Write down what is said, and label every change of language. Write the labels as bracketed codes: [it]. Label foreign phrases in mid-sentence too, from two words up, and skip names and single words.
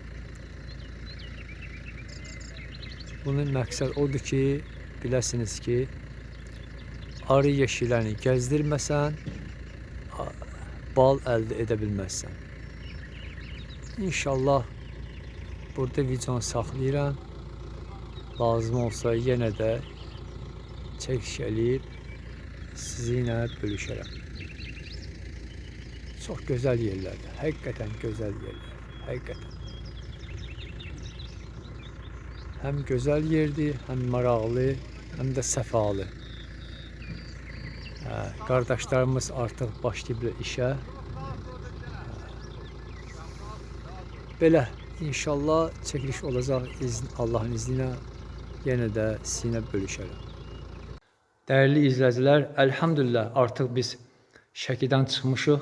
[az] Bunun məqsəd odur ki, biləsiniz ki, arı yeşillərini gəzdirməsən, bal əldə edə bilməzsən. İnşallah burada videonu saxlayıram. Lazım olsa yenə də çəkiş eləyib sizinlə bölüşərəm. [tr] Çok güzel yerlerdir. Hakikaten güzel yerler. Hakikaten. Hem güzel yerdi, [az] hem maraqlı, hem de səfalı. Qardaşlarımız artıq başlayıblar işə. Belə inşallah çəkiliş olacaq [tr] Allah'ın izniyle [az] yenə də sizinlə bölüşərəm. Değerli izləyicilər, elhamdülillah artıq biz Şəkidən çıxmışıq.